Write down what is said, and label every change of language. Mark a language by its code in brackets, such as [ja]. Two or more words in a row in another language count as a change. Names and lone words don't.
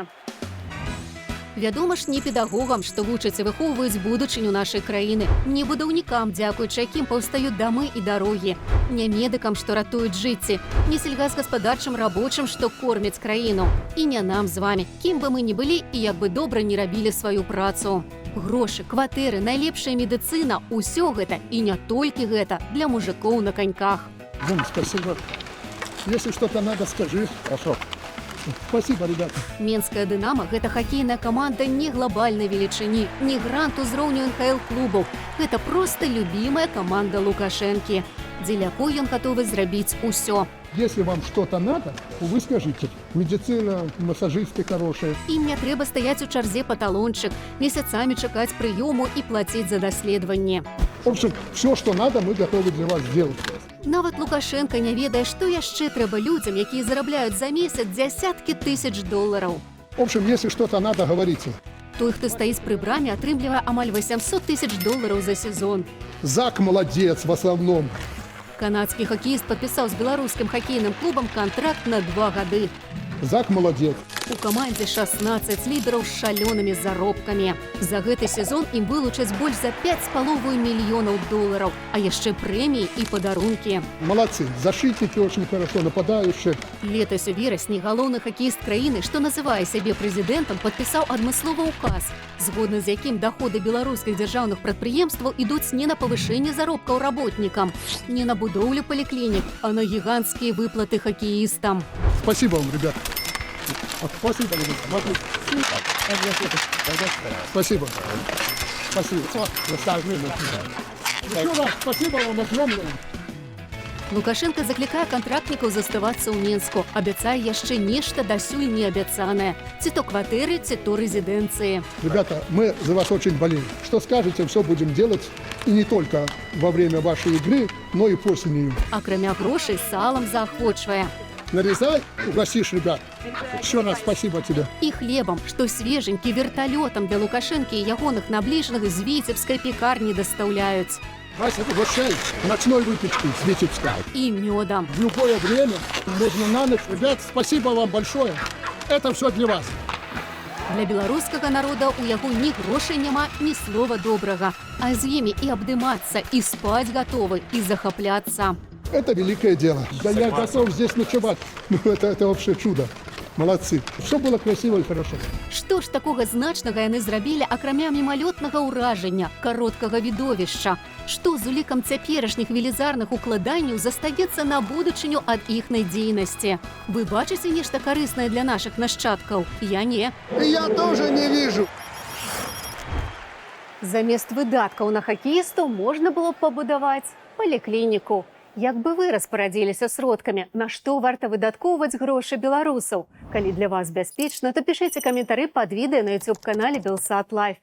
[be] Вядома ж, не педагогам, што вучаць і выхоўваюць будучыню нашай краіны, не будаўнікам, дзякуючы якім паўстаюць дамы і дарогі, не медыкам, што ратуюць жыцці, не сельгасгаспадарчым рабочым, што кормяць краіну, і не нам з вамі, кім бы мы ні былі і як бы добра не рабілі сваю працу. Грошы, кватэры, найлепшая медыцына – усё гэта, і не толькі гэта, для мужикоў на коньках. [ru] Спасибо. Если что-то надо, скажи. Хорошо. Спасибо, ребята. [be] Менская «Дынамо» – гэта хакейная каманда не глобальнай велічыні, не грант узроўню НХЛ-клубаў. Гэта проста любімая каманда Лукашэнкі. дзеля якой ён гатовы зрабіць усё. [ru] Если вам что-то надо, вы скажите. Медицина, массажисты хорошие. [be] Ім не трэба стаяць у чарзе па талончык, месяцамі чакаць прыёму і плаціць за даследаванне. [ru] В общем, все, что надо, мы готовы для вас сделать. [be] Нават Лукашенка не ведае, што яшчэ трэба людзям, якія зарабляюць за месяц дзясяткі тысяч долараў. [ru] В общем, если что-то надо, говорите. [be] Той, хто стаіць пры браме, атрымлівае амаль 800 тысяч долараў за сезон. [ru] Зак молодец в основном. [be] Канадскі хакеіст падпісаў з беларускім хакейным клубам кантракт на 2 гады. [ru] Зак молодец. [be] У камандзе 16 лідараў з шалёнымі заробкамі. За гэты сезон ім вылучаць больш за 5,5 мільёнаў долараў, а яшчэ прэміі і падарункі. [ru] Молодцы. Защитники очень хорошо, нападающие. [be] Летась у верасні галоўны хакеіст краіны, што называе сябе прэзідэнтам, падпісаў адмысловы ўказ, згодна з якім даходы беларускіх дзяржаўных прадпрыемстваў ідуць не на павышэнне заробкаў работнікам, не на будоўлю паліклінік, а на гіганцкія выплаты хакеістам. [ru] Спасибо вам, ребята. Спасибо, ребята. Спасибо. Спасибо. Еще раз спасибо вам огромное. [be] Лукашенко заклікае кантрактнікаў заставацца ў Мінску, абяцае яшчэ нешта дасюль не абяцанае. Ці то кватэры, ці то рэзідэнцыі. [ru] Ребята, мы за вас очень болеем. Что скажете, все будем делать. И не только во время вашей игры, но и после нее. [be] Акрамя грошай салам заахвочвае. [ru] Нарезай, угостишь, ребят. Еще раз спасибо тебе. [be] І хлебам, што свеженькі верталётам для Лукашэнкі і ягоных набліжаных з віцебскай пекарні дастаўляюць. [ru] Вася, угощай ночной выпечкой с Витебска. [be] І мёдам. [ru] В любое время можно на ночь. Ребят, спасибо вам большое. Это все для вас. [be] Для беларускага народа у яго ні грошай няма, ні слова добрага. А з імі і абдымацца, і спаць гатовы, і захапляцца. [ru] Это великое дело. Да я готов здесь ночевать. Ну, это вообще чудо. Молодцы. Все было красиво и хорошо. [be] Што ж такога значнага яны зрабілі, акрамя мімалётнага ўражання, кароткага відовішча? Што з улікам цяперашніх велізарных укладанняў застаецца на будучыню ад іхнай дзейнасці? Вы бачыце нешта карыснае для нашых нашчадкаў? Я не. [ru] Я тоже не вижу. [be] Замест выдаткаў на хакеістаў можна было б пабудаваць паліклініку. Як бы вы распарадзіліся сродкамі, на што варта выдаткоўваць грошы беларусаў? Калі для вас бяспечна, то пішыце каментары пад відэа на YouTube-канале Белсат Лайф.